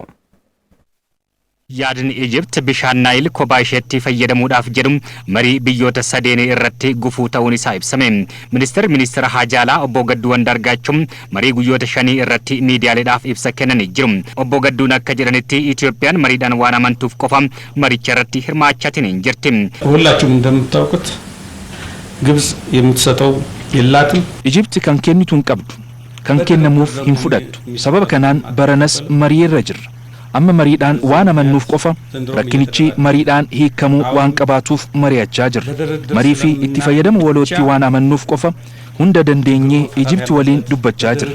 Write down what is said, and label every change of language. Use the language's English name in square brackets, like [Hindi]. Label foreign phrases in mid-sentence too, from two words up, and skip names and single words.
[Oromo] Yaadni Ijipti bishaan Naayil kophaa isheetti fayyadamuudhaaf jedhu marii biyyoota sadeen irratti gufuu ta'uun isaa ibsame. Ministeera Haajaalaa obbo Gadduu Andaargaachoo marii guyyoota 5 irratti miidiyaaleedhaaf ibsa kennanii jiru. Obbo Gadduun akka jedhanitti Itoophiyaan mariidhaan waan amantuuf qofa maricha irratti hirmaachaatiin hin jirti. [Amharic] ሁላችሁም እንደምታውቁት ግብጽ የምትሰጠው የላትም [Oromo] Ijipti kan kennitu hin qabdu kan kennamuuf hin fudhattu. Sababa kanaan baranas marii irra jirra. amma mariidhaan waan amannuuf qofa rakkinichi mariidhaan hiikamuu waan qabaatuuf mari'achaa jirra. Marii fi itti fayyadamu walootti waan amannuuf qofa hunda dandeenyee Ijipti waliin dubbachaa jira.